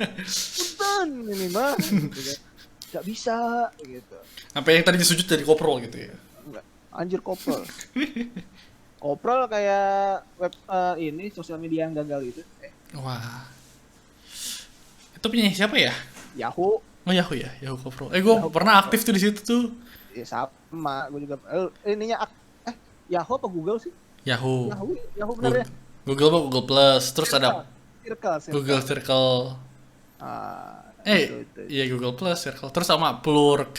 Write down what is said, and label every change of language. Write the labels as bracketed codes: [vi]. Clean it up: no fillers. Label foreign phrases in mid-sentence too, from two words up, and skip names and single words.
[id] Punten ini mah gitu kan. Nggak bisa gitu. Apa yang tadinya sujud dari koprol gitu ya? Enggak. Anjir koprol. Koprol kayak web ini sosial media yang gagal itu. Wah, itu punya siapa ya? Yahoo. Oh Yahoo ya, Yahoo Koprol. Gue Yahoo pernah Koprol. aktif tuh di situ tuh. Ya sama, gue juga ininya Yahoo apa Google sih? Yahoo, Yahoo bener ya? Google, Google apa Google Plus, terus Circle. ada Google Circle. Circle. Itu. Iya Google Plus, Circle, terus sama Plurk.